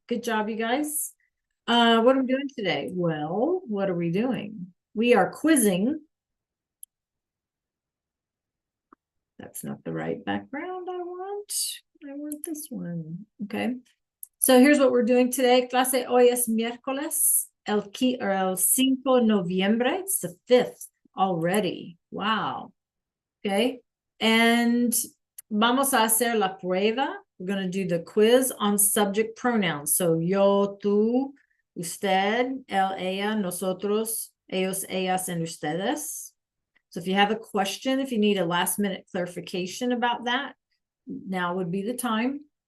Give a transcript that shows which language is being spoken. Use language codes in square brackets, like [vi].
[en] Good job, you guys. What are we doing today? Well, what are we doing? We are quizzing. That's not the right background I want. I want this one. Okay. So here's what we're doing today. [es] Clase hoy es miércoles, el 5 noviembre. [en] It's the 5th already. Wow. Okay. And [es] vamos a hacer la prueba. [en] We're going to do the quiz on subject pronouns. So yo, tú, usted, él, ella, nosotros, ellos, ellas, and ustedes. So if you have a question, if you need a last minute clarification about that, now would be the time.